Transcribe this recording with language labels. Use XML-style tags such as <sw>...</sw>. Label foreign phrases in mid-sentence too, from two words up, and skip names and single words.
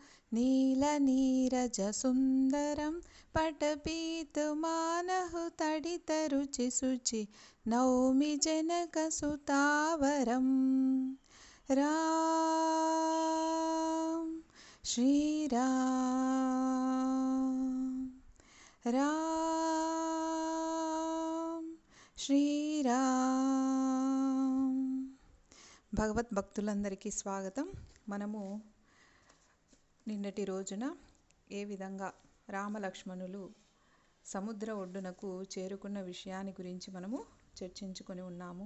<sa>नीलनीरजसुन्दरं पटपीतुमानहु तडितरुचिशुचि नौमि जनकसुतावरं राम श्रीराम राम శ్రీరామ్.</sa> <te>భగవద్భక్తులందరికీ స్వాగతం. మనము నిన్నటి రోజున ఏ విధంగా రామలక్ష్మణులు సముద్ర ఒడ్డునకు చేరుకున్న విషయాన్ని గురించి మనము చర్చించుకొని ఉన్నాము.</te>